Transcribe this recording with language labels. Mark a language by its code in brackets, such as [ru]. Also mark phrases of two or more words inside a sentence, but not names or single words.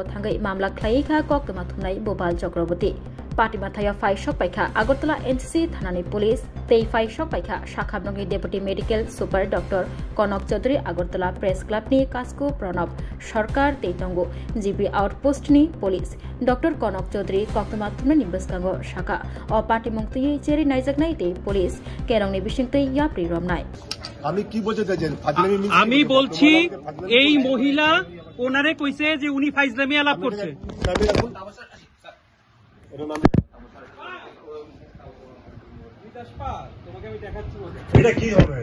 [trp] थांगै मामला ख्लाइखा कक्तमा थुनाय भोपाल चक्रवर्ती पाटिमाथाया फाइशक पाइखा आगरतला एनसीसी थानानि पुलिस तै फाइशक पाइखा शाखामनगरनि [en] deputy medical super [trp] डॉक्टर कनक चौधरी आगरतला प्रेस क्लाबनि कास्को प्रणब सरकार तैतंगो जीबी आउटपोस्टनि पुलिस डॉक्टर कनक चौधरी कक्तमा थुनाय निबसकांगो शाखा अ पाटिमंगतै चेरि नायजाकनाय तै पुलिस केरंनि बिसिंतै याप्रि रमनाय [bn] আমি কি বলতে চাইছেন? আমি বলছি এই মহিলা ওনারে কইছে যে উনি ফাইজলামি আলাপ করছে। এটা কি হবে?